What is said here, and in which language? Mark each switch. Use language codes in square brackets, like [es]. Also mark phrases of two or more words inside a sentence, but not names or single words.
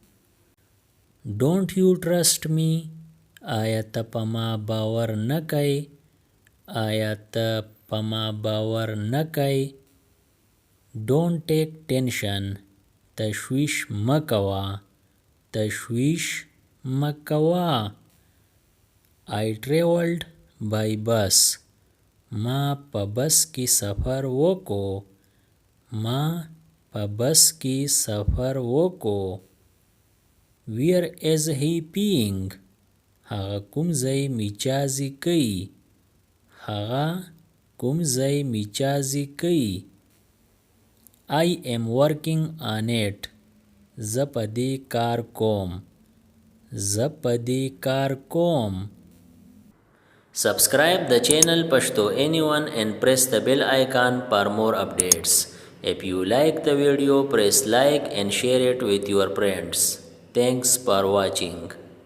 [en] Don't you trust me? [ps] آیا ته په ما باور نه کوې؟ آیا ته په ما باور نه کوې؟ [en] Don't take tension. [ps] تشویش مه کوه. تشویش مه کوه. [en] I traveled by bus. [ps] ما په بس کې سفر وکړو. ما په بس کې سفر وکړو. [en] Where is he peeing? [ps] هغه کوم ځای میچازې کوي. هغه کوم ځای میچازې کوي. [en] I am working on it. [ps] زه په دې کار کوم. زه په دې کار کوم. [en] Subscribe the channel Pashto Anyone and press the bell icon for more updates. If you like the video, press like and share it with your friends. Thanks for watching.